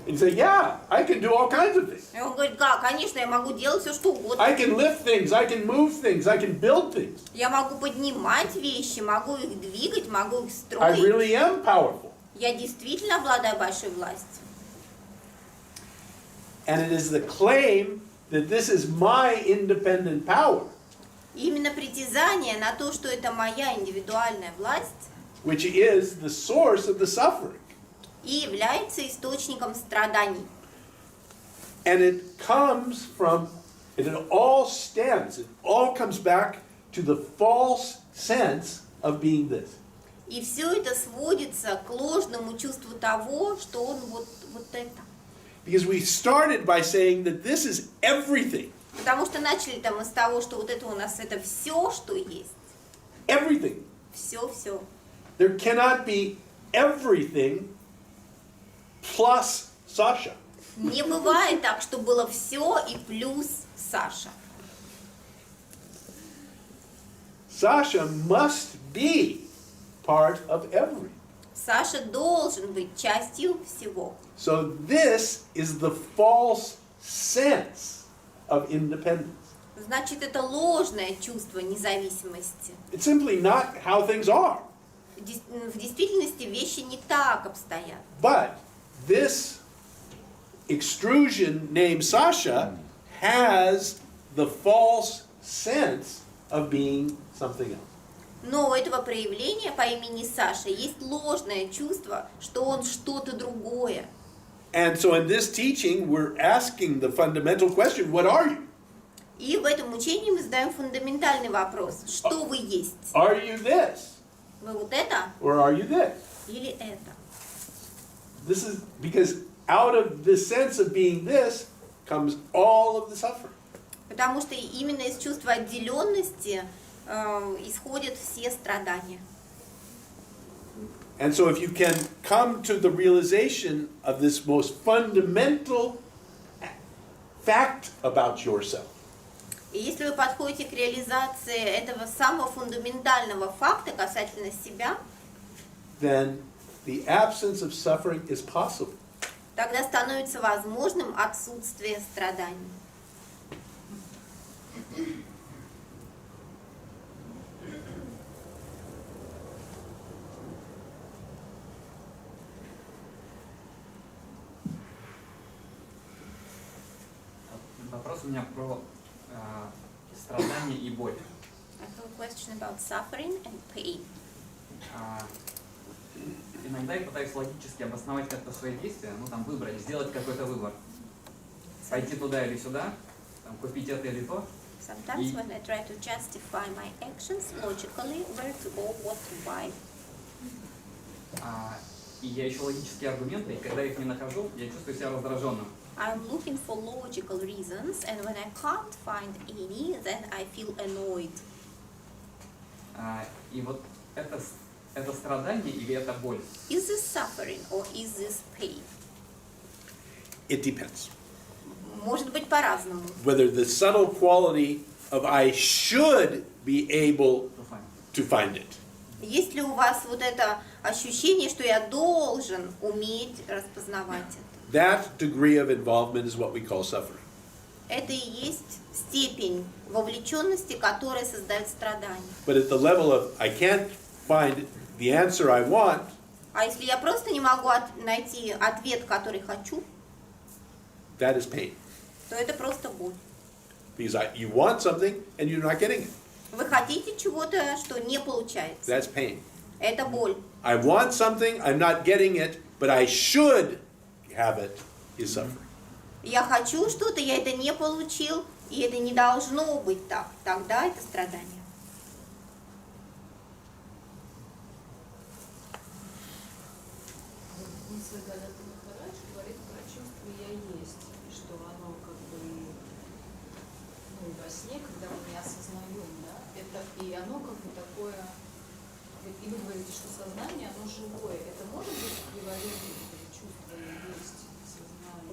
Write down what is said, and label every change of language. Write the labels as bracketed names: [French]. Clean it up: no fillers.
[English] and you say, yeah, I can do all kinds of things. [Russian] И он говорит, да, конечно, я могу делать все, что угодно. [English] I can lift things, I can move things, I can build things. [Russian] Я могу поднимать вещи, могу их двигать, могу их [English] I [Russian] строить. [English] really am powerful. [Russian] Я действительно обладаю большой властью. [English] And it is the claim that this is my independent power, [Russian] И именно притязание на то, что это моя индивидуальная власть, [English] which is the source of the suffering. [Russian] и является источником страданий. [English] And it comes from, it all stems, it all comes back to the false sense of being this. [Russian] И все это сводится к ложному чувству того, что он вот это. [English] Because we started by saying that this is everything. [Russian] Потому что начали там с того, что вот это у нас это все, что есть. [English] Everything. [Russian] Все. [English] There cannot be everything plus Sasha. [Russian] Не бывает так, что было все и плюс Саша. [English] Sasha must be part of everything. [Russian] Саша должен быть частью всего. [English] So this is the false sense of independence. [Russian] Значит, это ложное чувство независимости. [English] It's simply not how things are. [Russian] В действительности вещи не так обстоят. [English] But this extrusion named Sasha has the false sense of being something else. [Russian] Но у этого проявления по имени Саша есть ложное чувство, что он что-то другое. [English] And so in this teaching, we're asking the fundamental question, what are you? [Russian] И в этом учении мы задаем фундаментальный вопрос. Что вы есть? [English] Are you this? [Russian] Вы вот это [English] Or are you this? [Russian] или это? [English] This is because out of the sense of being this comes all of the suffering. [Russian] Потому что именно из чувства отделенности исходят все страдания. [English] And so if you can come to the realization of this most fundamental fact about yourself, [Russian] И если вы подходите к реализации этого самого фундаментального факта касательно себя, [English] then the absence of suffering is possible. [Russian] тогда становится возможным отсутствие страданий. Вопрос у меня про страдания и боль. [English] I have a question about suffering and pain. [Russian] Иногда я пытаюсь логически обосновать как-то свои действия, ну там выбрать, сделать какой-то выбор. Пойти туда или сюда, там, купить это или то. [English] Sometimes when I try to justify my actions logically, where to go, what to buy. [Russian] И я ищу логические аргументы, и когда их не нахожу, я чувствую себя раздраженным. [English] I'm looking for logical reasons, and when I can't find any, then I feel annoyed. [Russian] И вот это страдание или это боль? [English] Is this suffering or is this pain? It depends. [Russian] Может быть по-разному. [English] Whether the subtle quality of I should be able to find it. [Russian] Есть ли у вас вот это ощущение, что я должен уметь распознавать это? [English] That degree of involvement is what we call suffering. [Russian] Это и есть степень вовлеченности, которая создает страдания. [English] But at the level of I can't find the answer I want, [Russian] А если я просто не могу найти ответ, который хочу, [English] that is pain. [Russian] то это просто боль. [English] Because you want something and you're not getting it. [Russian] Вы хотите чего-то, что не получается. [English] That's pain. [Russian] Это боль. [English] I want something, I'm not getting it, but I should have it, is suffering. [Russian] Я хочу что-то, я это не получил, и это не должно быть так. Тогда это страдание. Мысль Адвайта Махарадж говорит про чувство «я есть», и что оно как бы, ну, во сне, когда мы не осознаем, да, это, и оно как бы такое, и вы говорите, что сознание, оно живое, это может быть эквивалентом этого чувства «я есть», сознания?